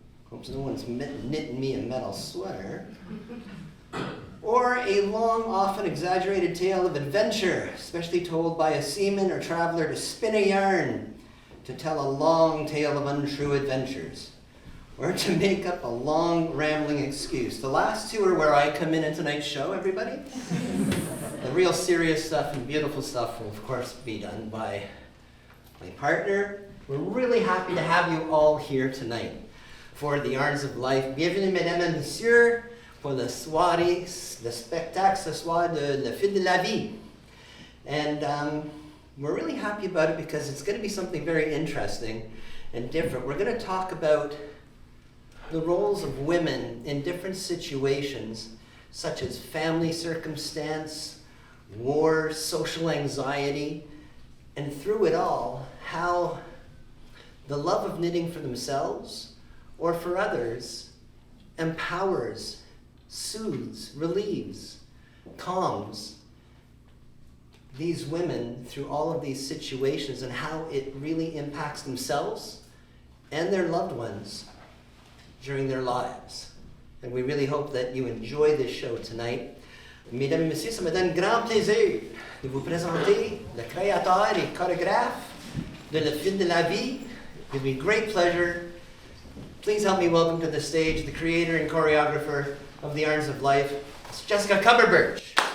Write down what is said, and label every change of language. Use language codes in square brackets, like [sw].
[en] Hope no one's knitting me a metal sweater. Or a long, often exaggerated tale of adventure, especially told by a seaman or traveler to spin a yarn, to tell a long tale of untrue adventures, or to make up a long, rambling excuse. The last two are where I come in tonight's show, everybody. The real serious stuff and beautiful stuff will, of course, be done by my partner. We're really happy to have you all here tonight for the Yarns of Life. [fr] Bienvenue, mesdames et messieurs, pour le soirée, le spectacle ce soir de Le Fil de la Vie. [en] And we're really happy about it because it's going to be something very interesting and different. We're going to talk about the roles of women in different situations, such as family circumstance, war, social anxiety, and through it all, how the love of knitting for themselves or for others empowers, soothes, relieves, calms these women through all of these situations, and how it really impacts themselves and their loved ones during their lives. And we really hope that you enjoy this show tonight. [fr] Mesdames et messieurs, ça me donne grand plaisir de vous présenter le créateur et chorégraphe de Le Fil de la Vie. [en] It gives me great pleasure. Please help me welcome to the stage the creator and choreographer of the Yarns of Life, it's Jessica Cumberbirch.